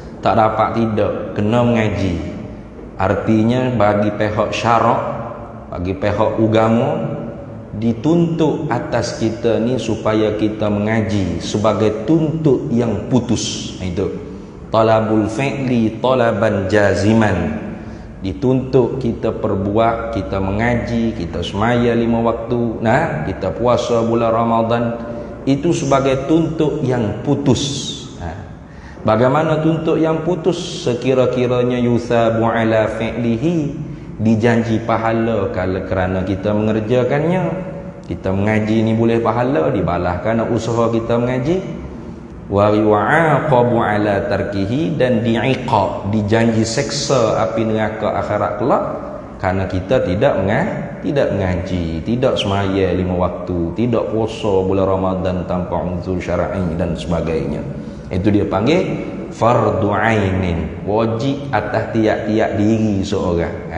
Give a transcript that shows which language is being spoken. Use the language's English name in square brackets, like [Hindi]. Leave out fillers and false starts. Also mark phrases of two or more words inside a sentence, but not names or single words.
[Malay] tak dapat tidak, kena mengaji. Artinya bagi pihak syarak, bagi pihak agama, dituntut atas kita ni supaya kita mengaji sebagai tuntut yang putus. [Arabic] Itu طلب الفعل طلبا جازما. [Malay] Dituntut kita perbuat, kita mengaji, kita semaya 5 waktu, kita puasa bulan Ramadan, itu sebagai tuntut yang putus. Bagaimana tuntut yang putus? [Arabic] Sekira-kiranya يثاب على فعله, [Malay] dijanji pahala kalau kerana kita mengerjakannya. Kita mengaji ni boleh pahala, dibalas kerana usaha kita mengaji. [Arabic] ويعاقب على تركه, [Malay] dan diiqab, dijanji seksa api neraka akhirat kelak kerana kita tidak mengaji, tidak semaya 5 waktu, tidak puasa bulan Ramadan tanpa uzur syar'i dan sebagainya. Itu dia panggil [Arabic] فرض عين, [Malay] wajib atas tiap-tiap diri seorang.